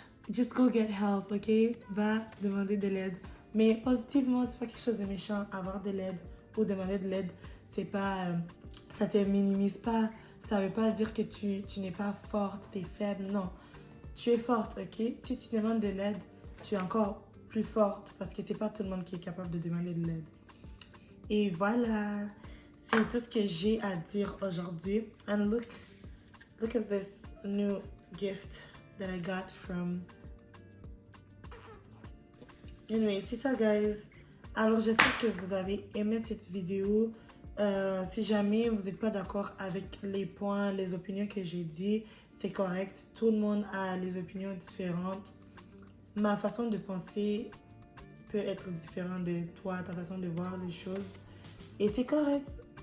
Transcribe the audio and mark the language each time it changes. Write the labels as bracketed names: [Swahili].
[English] Just go get help, ok? [French] Va demander de l'aide. Mais positivement, c'est pas quelque chose de méchant, avoir de l'aide ou demander de l'aide, c'est pas, ça te minimise pas, ça veut pas dire que tu n'es pas forte, tu es faible, non. Tu es forte, ok? Si tu demandes de l'aide, tu es encore plus forte parce que c'est pas tout le monde qui est capable de demander de l'aide. Et voilà, c'est tout ce que j'ai à dire aujourd'hui. [English] And look at this new gift that I got from... [French] Anyway, c'est ça, guys. Alors, j'espère que vous avez aimé cette vidéo. Si jamais vous n'êtes pas d'accord avec les points, les opinions que j'ai dit, c'est correct. Tout le monde a les opinions différentes. Ma façon de penser peut être différente de toi, ta façon de voir les choses. Et c'est correct.